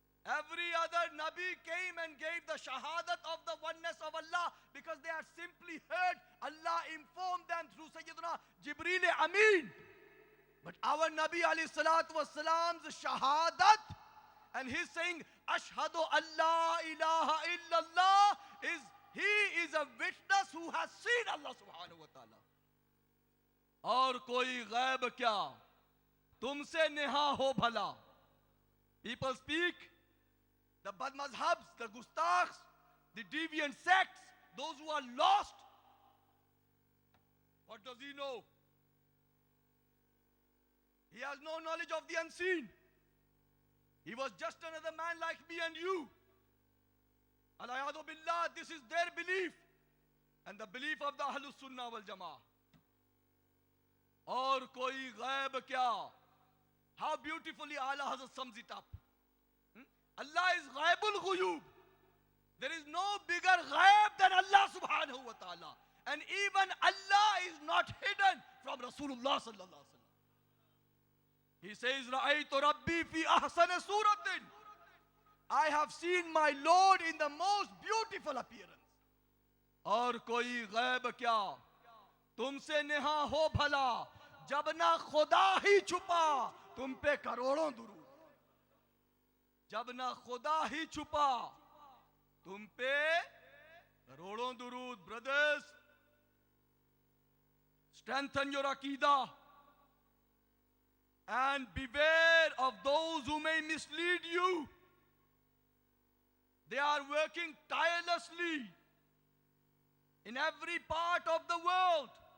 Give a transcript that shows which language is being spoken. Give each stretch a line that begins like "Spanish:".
English: Every other Nabi came and gave the shahadat of the oneness of Allah because they had simply heard Allah inform them through Sayyidina Jibreel Amin. But our Nabi alayhi salatu was salam's shahadat, and he's saying,
Arabic: Ashhadu Allah ilaha illallah,
English: he is a witness who has seen Allah subhanahu wa ta'ala.
Urdu: اور کوئی غیب کیا تم سے نہا ہو بھلا.
English: People speak, the bad mazhabs, the gustaks, the deviant sects, those who are lost. What does he know? He has no knowledge of the unseen. He was just another man like me and you. Alayadu billah, this is their belief and the belief of the Ahlus Sunnah wal Jama'ah.
Urdu: اور کوئی غیب کیا.
English: How beautifully Allah Hazrat sums it up. Allah is ghaibul ghuyub. There is no bigger ghaib than Allah subhanahu wa ta'ala. And even Allah is not hidden from Rasulullah sallallahu alaihi wasallam. He says,
Arabic: Ra'aytu Rabbi fi ahsana suratin.
English: I have seen my Lord in the most beautiful appearance.
Urdu: اور کوئی غیب کیا تم سے نہا ہو بھلا جب نہ خدا ہی چھپا تم پہ کروڑوں درود. جب نہ خدا ہی چھپا تم پہ کروڑوں درود.
English: Brothers, strengthen your aqidah and beware of those who may mislead you. They are working tirelessly in every part of the world.